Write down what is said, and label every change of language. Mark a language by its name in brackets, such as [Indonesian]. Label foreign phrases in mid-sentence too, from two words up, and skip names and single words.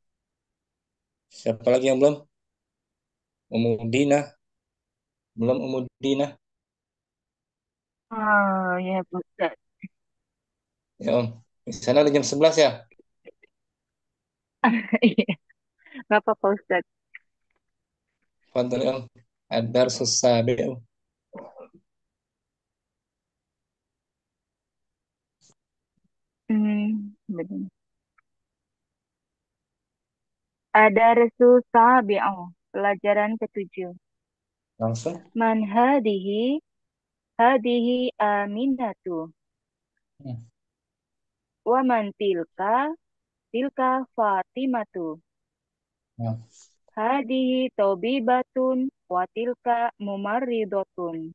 [Indonesian] Siapa lagi yang belum? Umu Dina. Belum Umu Dina. Oh ya Bu Ustaz. Ya Om. Di sana udah jam 11 ya? Iya, nggak apa-apa Ustaz. Fadhal Om. [Arabic] الدرس السابع' Om. [Indonesian] Benar. Ada [Arabic] درس سابع, [Indonesian] pelajaran ketujuh. Langsung. [Arabic] من هذه آمنة. ومن تلك فاطمة. [Indonesian] Nah. [Arabic] هذه طبيبة وتلك ممرضة.